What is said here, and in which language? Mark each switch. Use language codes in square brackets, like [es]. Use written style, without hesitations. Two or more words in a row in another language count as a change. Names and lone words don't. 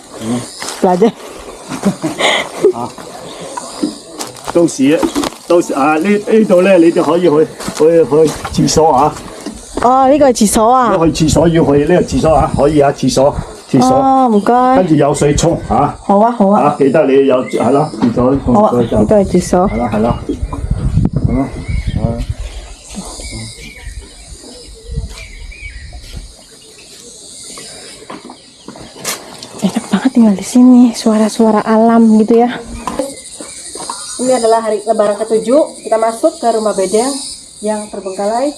[yue] 到時啊，呢度咧，你就可以去廁所啊。哦，呢個係廁所啊！去廁所要去呢個廁所啊，可以啊，廁所。哦，唔該。跟住有水沖嚇。好啊，好啊。記得你有係啦，廁所。好啊，呢個係廁所。係啦。係咯。 [id] Enak banget tinggal di sini, suara-suara alam gitu ya. Ini adalah hari lebaran ke-7. Kita masuk ke rumah beda yang terbengkalai.